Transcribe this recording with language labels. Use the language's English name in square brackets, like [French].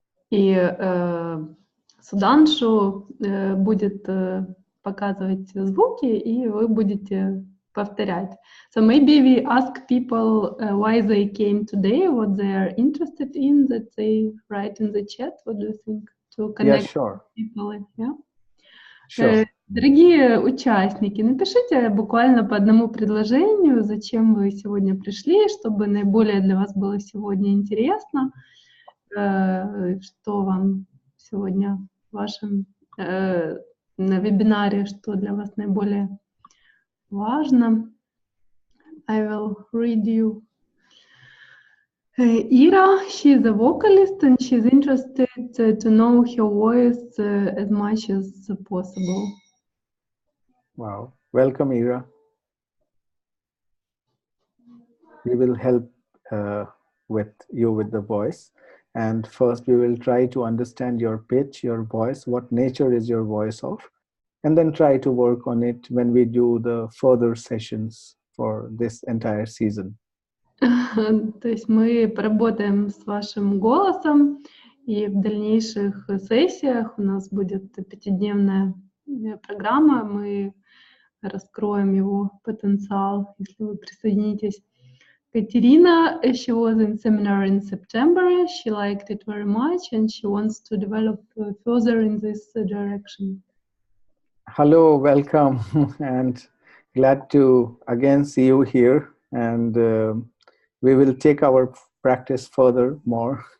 [Russian] И Суданшу будет показывать звуки, и вы будете повторять. [English] So maybe we ask people why they came today, what they are interested in, that they write in the chat. What do you think? To connect people, yeah? Sure. [Russian] Дорогие участники, напишите буквально по одному предложению, зачем вы сегодня пришли, чтобы наиболее для вас было сегодня интересно, что вам сегодня в вашем на вебинаре, что для вас наиболее важно. [English] I will read you. Ira, she's a vocalist and she's interested to know her voice as much as possible. Wow. Welcome, Ira. We will help with you with the voice. And first, we will try to understand your pitch, your voice, what nature is your voice of, and then try to work on it when we do the further sessions for this entire season. [Russian] То есть мы поработаем с вашим голосом И в дальнейших сессиях у нас будет 5-дневная программа, мы раскроем его потенциал, если вы присоединитесь. [English] Katerina, she was in seminar in September, she liked it very much and she wants to develop further in this direction. Hello, welcome, and glad to again see you here, and we will take our practice further more.